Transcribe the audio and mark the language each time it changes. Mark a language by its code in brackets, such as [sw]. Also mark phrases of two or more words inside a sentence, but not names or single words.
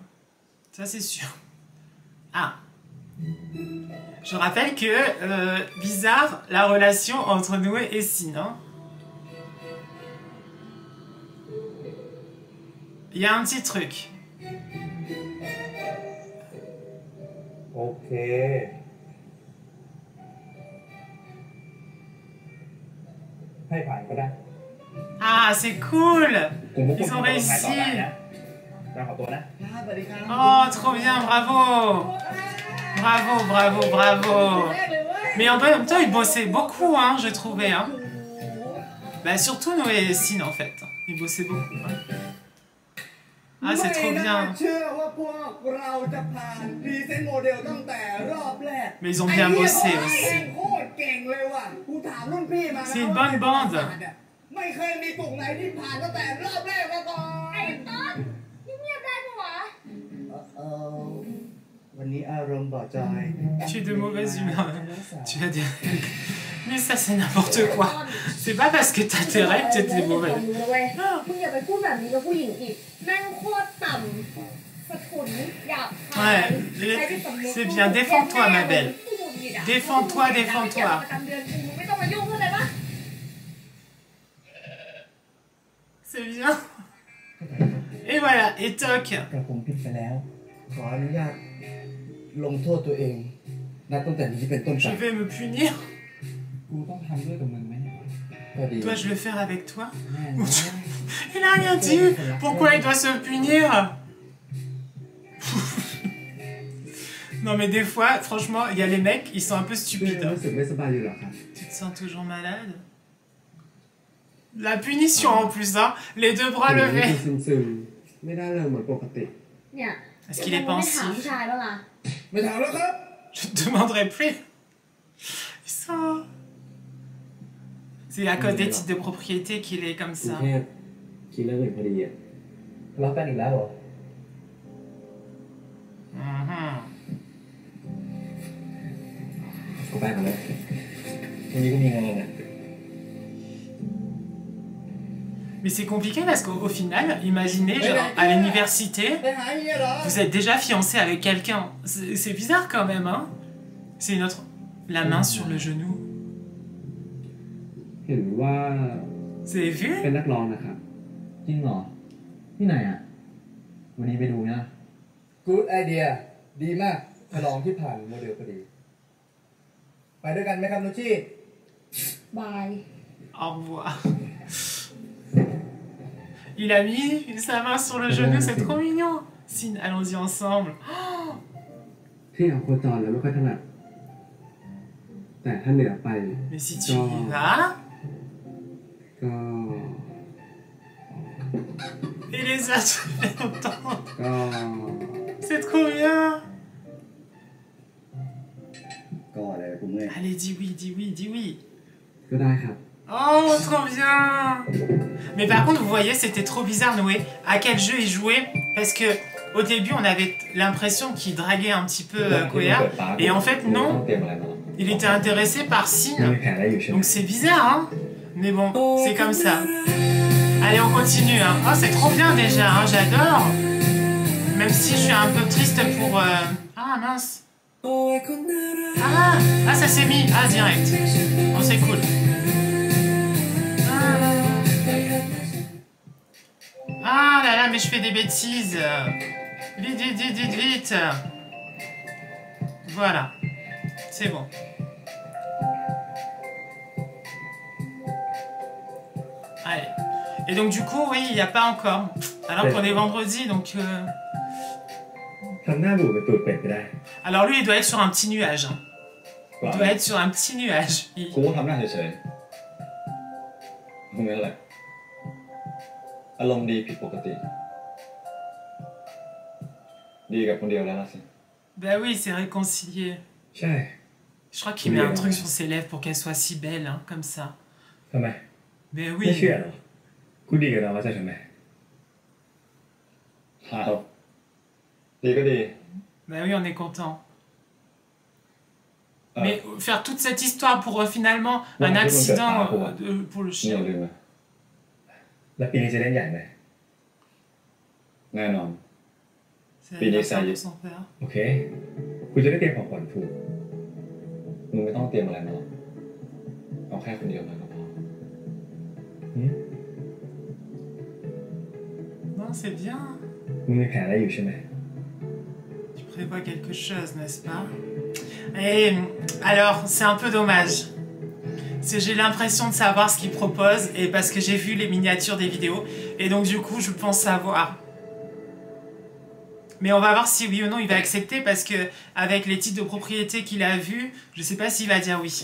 [fr] Ça, c'est sûr. Ah. Je rappelle que, bizarre, la relation entre Noé et Sin. Hein. Il y a un petit truc. [th] เคให้ผ่านก็ได้ [fr] Ah, c'est cool. [th] กลุ่มพวกคุณ [fr] Ils ont [th] ทำตัวท้ายต่อ [fr] réussi. [th] ได้นะเราขอตัวนะ [fr] Oh, trop bien, bravo. Bravo, bravo, bravo. Mais en même temps, ils bossaient beaucoup, hein, je trouvais. Hein. Bah, surtout Noé et Sin, en fait. Ils bossaient beaucoup. Hein. Ah, c'est trop [th] ไม่น่า [fr] bien. [th] เชื่อว่าพวกเราจะผ่าน [en] present model [th] ตั้งแต่รอบแรก [fr] Mais ils ont bien bossé [th] ไอ้ [fr] aussi. [th] เหี้ยโคตรเก่งเลยว่ะกูถามรุ่นพี่มานะ [fr] C'est une bonne bande. [th] ไม่เคยมีกลุ่มไหนที่ผ่านตั้งแต่รอบแรกมาก่อน ไอ้ต้นเงียบๆได้ปะวะ วันนี้อารมณ์บ่จอย [fr] Tu es de mauvaise humeur. Tu vas dire. Mais ça, c'est n'importe quoi. C'est pas parce que t'as tes règles que t'es mauvais. [th] มึงอย่าไปพูดแบบนี้กับผู้หญิงอีกแม่งโคตรต่ำสะทุนหยาบคาย [fr] Ouais, c'est bien. Défends-toi, ma belle. Défends-toi, défends-toi. [th] ประจำเดือนกูไม่ต้องมายุ่งเข้าใจปะ [fr] C'est bien. Et voilà, et toc. [th] กระผมผิดไปแล้ว ขออนุญาตลงโทษตัวเอง นับตั้งแต่นี้เป็นต้นไป [fr] Je vais me punir. [th] กูต้องทำด้วยกับมึงไหมเนี่ยก็ดี [fr] Dois-je le faire avec toi? [th] แน่นอน [fr] Il a rien dit. Pourquoi il doit se punir? Non mais des fois, franchement, il y a les mecs, ils sont un peu [th] เพื่อน [fr] stupides. Hein. [th] รู้สึกไม่สบายอยู่เหรอครับ [fr] Tu te sens toujours malade? La punition en plus, hein. Les deux bras [th] ซึ [fr] levés. [th] มๆไม่ได้เลยเหมือนปกติ เนี่ย [fr] Est-ce qu'il est [th] ไม่ถามผู้ [fr] pensif? [th] ชายบ้างล่ะ ไม่ถามแล้วครับ [fr] Je te demanderai plus. Ils sont... C'est à cause des titres de propriété qu'il est comme [th] กรุง [fr] ça. [th] เทพคิดเรื่องอื่นพอดีอ่ะรักกันอีกแล้วเหรอ Mhm. กูไปก่อนเลยวันนี้ก็มีงานเนี่ย [fr] Mais c'est compliqué parce qu'au final, imaginez, genre, à l'université, [th] ไปหาเฮียเหรอ [fr] vous êtes déjà fiancé avec quelqu'un. C'est bizarre quand même, hein. C'est une autre... La main sur le genou. [th] เห็นว่า [fr] Vous avez vu? [th] เป็นนักร้องนะครับจริงเหรอที่ไหนอ่ะวันนี้ไปดูนะ [en] Good idea [th] ดีมากฉลองที่ผ่านโมเดลพอดี ไปด้วยกันไหมครับนุชชี่ บาย [fr] Au revoir. Il a mis sa main sur le genou, c'est trop mignon. Sin, allons-y ensemble. Oh, [th] ที่เอาโคจรแล้วไม่ค่อยถนัดแต่ถ้าเหนือไป [fr] mais si tu y vas... [th] ก็ [fr] Et les autres, ça fait longtemps. [th] ก็ [fr] C'est trop bien. [th] ก็อะไรกูเมื่อย [fr] Allez, dis oui, dis oui, dis oui. [th] ก็ได้ครับ [fr] Oh, trop bien. Mais par contre, vous voyez, c'était trop bizarre, Noé. À quel jeu il jouait? Parce que au début, on avait l'impression qu'il draguait un petit peu Koya. Et en fait, non. Il était intéressé par [th] มี [fr] Sin. [th] แผนอะไรอยู่ใช่ไหม [fr] Donc c'est bizarre, hein. Mais bon, c'est comme ça. Allez, on continue. Hein. Oh, c'est trop bien déjà, hein. J'adore. Même si je suis un peu triste pour... Ah, mince. Ah, ça s'est mis. Ah, direct. Bon, c'est cool. Ah là là, mais je fais des bêtises. Vite, vite, vite, vite, vite. Voilà. C'est bon. Allez. Et donc du coup, oui, il n'y a pas encore. Alors qu'on est vendredi, donc... [th] ทำหน้าบูดเป็นตูดเป็ดก็ได้ [fr] Alors lui, il doit être sur un petit nuage. Hein. Il doit être sur un petit nuage. [th] กูก็ทำหน้าเฉยๆมึงนั่นแหละอารมณ์ดีผิดปกติ ดีกับคนเดียวแล้วล่ะสิ [fr] Bah oui, c'est réconcilié. [th] ใช่ [fr] Je crois qu'il met un truc sur ses lèvres pour qu'elle soit si belle, hein, comme ça. [th] ทำไม [fr] Mais [th] ไม่เชื่อ [fr] oui. [th] หรอกูดีกับเราว่าจะทำไม อ้าวดีก็ดี [fr] Bah oui, on est content. Mais faire toute cette histoire pour finalement un accident pour le [th] นี่อย่า [fr] chien. [th] ลืมนะ แล้วปีนี้จะเล่นใหญ่ไหม แน่นอน [fr] C'est l'anniversaire de son père. [th] โอเคกูจะได้เตรียมของขวัญถูก มึงไม่ต้องเตรียมอะไรมาหรอกเอาแค่คนเดียวมาก็พอ [fr] Non, c'est bien. [th] มึงมีแผนอะไรอยู่ใช่ไหม [fr] Tu prévois quelque chose, n'est-ce pas? Et alors, c'est un peu dommage. J'ai l'impression de savoir ce qu'il propose, et parce que j'ai vu les miniatures des vidéos, et donc du coup, je pense savoir. Mais on va voir si oui ou non il va accepter, parce que avec les titres de propriété qu'il a vus, je sais pas s'il va dire oui.